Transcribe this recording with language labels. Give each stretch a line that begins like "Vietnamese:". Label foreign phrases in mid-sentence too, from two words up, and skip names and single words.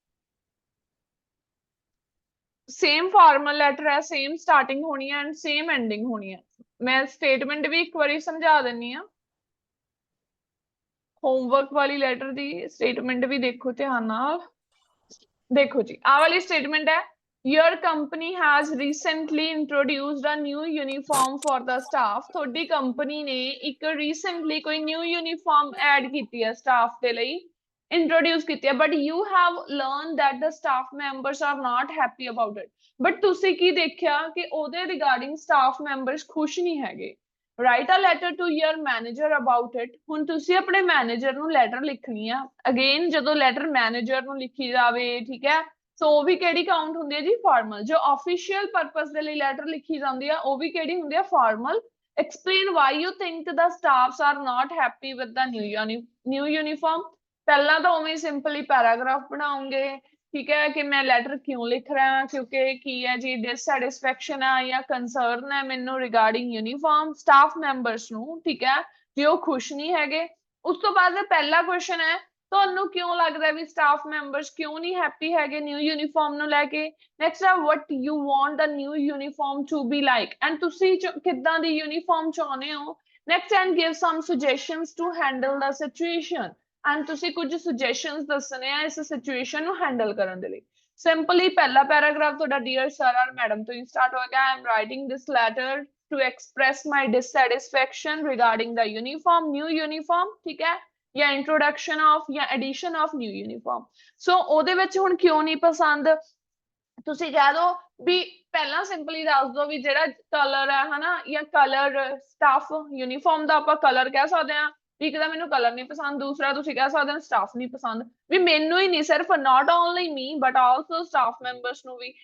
English: same formal letter ਹੈ, same starting
Punjabi: ਹੋਣੀ ਹੈ
English: and same ending
Punjabi: ਹੋਣੀ ਹੈ। ਮੈਂ ਸਟੇਟਮੈਂਟ ਵੀ ਇੱਕ ਵਾਰੀ ਸਮਝਾ ਦਿੰਨੀ ਆ, ਹੋਮਵਰਕ ਵਾਲੀ ਲੈਟਰ ਦੀ ਸਟੇਟਮੈਂਟ ਵੀ ਦੇਖੋ ਧਿਆਨ ਨਾਲ। ਦੇਖੋ ਜੀ, ਆਹ ਵਾਲੀ ਸਟੇਟਮੈਂਟ ਹੈ,
English: your company has recently introduced a new uniform for the staff।
Punjabi: ਤੁਹਾਡੀ ਕੰਪਨੀ ਨੇ ਇੱਕ recently ਕੋਈ
English: new uniform
Punjabi: ਐਡ ਕੀਤੀ ਹੈ ਸਟਾਫ ਦੇ ਲਈ, ਇੰਟਰੋਡਿਊਸ ਕੀਤੀ ਹੈ,
English: but you have learned that the staff members are not happy about it।
Punjabi: but ਤੁਸੀਂ ਕੀ ਦੇਖਿਆ ਕਿ ਉਹਦੇ ਰਿਗਾਰਡਿੰਗ
English: staff members
Punjabi: ਖੁਸ਼ ਨਹੀਂ ਹੈਗੇ।
English: write a letter to your manager about it।
Punjabi: ਹੁਣ ਤੁਸੀਂ ਆਪਣੇ ਮੈਨੇਜਰ ਨੂੰ ਲੈਟਰ ਲਿਖਣੀ ਆ। ਅਗੇਨ ਜਦੋਂ ਲੈਟਰ ਮੈਨੇਜਰ ਨੂੰ ਲਿਖੀ ਜਾਵੇ, ਠੀਕ ਹੈ, ਸੋ ਉਹ ਵੀ ਕਿਹੜੀ ਕਾਊਂਟ ਹੁੰਦੀ ਹੈ ਜੀ, ਫਾਰਮਲ। ਜੋ
English: official purpose
Punjabi: ਦੇ ਲਈ ਲੈਟਰ ਲਿਖੀ ਜਾਂਦੀ ਆ ਉਹ ਵੀ ਕਿਹੜੀ ਹੁੰਦੀ ਆ, ਫਾਰਮਲ।
English: explain why you think the staffs are not happy with the new uniform।
Punjabi: ਪਹਿਲਾਂ ਤਾਂ ਉਵੇਂ
English: simply paragraph
Punjabi: ਬਣਾਉਂਗੇ, ਠੀਕ ਹੈ, ਕਿ ਮੈਂ ਲੈਟਰ ਕਿਉਂ ਲਿਖ ਰਿਹਾ, ਕਿਉਂਕਿ ਕੀ ਹੈ ਜੀ, ਡਿਸਸੈਟਿਸਫੈਕਸ਼ਨ ਹੈ ਜਾਂ ਕੰਸਰਨ ਹੈ ਮੈਨੂੰ
English: regarding uniform staff members
Punjabi: ਨੂੰ, ਠੀਕ ਹੈ, ਕਿ ਉਹ ਖੁਸ਼ ਨਹੀਂ ਹੈਗੇ। ਉਸ ਤੋਂ ਬਾਅਦ ਪਹਿਲਾ ਕੁਐਸਚਨ ਹੈ, ਤੁਹਾਨੂੰ ਕਿਉਂ ਲੱਗਦਾ ਵੀ
English: staff members
Punjabi: ਕਿਉਂ ਨਹੀਂ ਹੈਪੀ ਹੈਗੇ
English: new uniform
Punjabi: ਨੂੰ ਲੈ ਕੇ।
English: ਨੈਕਸਟ ਹੈ what you want the new uniform to be like, and
Punjabi: ਤੁਸੀਂ ਕਿੱਦਾਂ ਦੀ ਯੂਨੀਫਾਰਮ ਚਾਹੁੰਦੇ ਹੋ।
English: next and give some suggestions to handle the situation, and
Punjabi: ਤੁਸੀਂ ਕੁਝ ਸੁਜੈਸ਼ਨਸ ਦੱਸਣੇ ਆ ਇਸ ਸਿਚੁਏਸ਼ਨ ਨੂੰ ਹੈਂਡਲ ਕਰਨ ਦੇ ਲਈ। ਸਿੰਪਲੀ ਪਹਿਲਾ ਪੈਰਾਗ੍ਰਾਫ ਤੁਹਾਡਾ
English: dear sir or madam
Punjabi: ਤੋਂ ਹੀ ਸਟਾਰਟ ਹੋਏਗਾ।
English: I am writing this letter to express my dissatisfaction regarding the uniform, new uniform,
Punjabi: ਠੀਕ ਹੈ,
English: ਜਾਂ introduction of ਜਾਂ addition of new uniform।
Punjabi: ਸੋ ਉਹਦੇ ਵਿੱਚ ਹੁਣ ਕਿਉਂ ਨਹੀਂ ਪਸੰਦ, ਤੁਸੀਂ ਕਹਿ ਦੋ ਵੀ ਪਹਿਲਾਂ ਸਿੰਪਲੀ ਦੱਸ ਦੋ ਵੀ ਜਿਹੜਾ ਕਲਰ ਹੈ ਹਨਾ, ਜਾਂ
English: colour staff uniform
Punjabi: ਦਾ ਆਪਾਂ ਕਲਰ ਕਹਿ ਸਕਦੇ ਹਾਂ, ਇੱਕ ਤਾਂ ਮੈਨੂੰ ਕਲਰ ਨਹੀਂ ਪਸੰਦ, ਦੂਸਰਾ ਤੁਸੀਂ ਕਹਿ ਸਕਦੇ ਹੋ ਸਟਾਫ ਨਹੀਂ ਪਸੰਦ। ਵੀ ਮੈਨੂੰ ਹੀ ਨਹੀਂ, ਸਿਰਫ
English: not only me but also staff members
Punjabi: ਨੂੰ ਵੀ।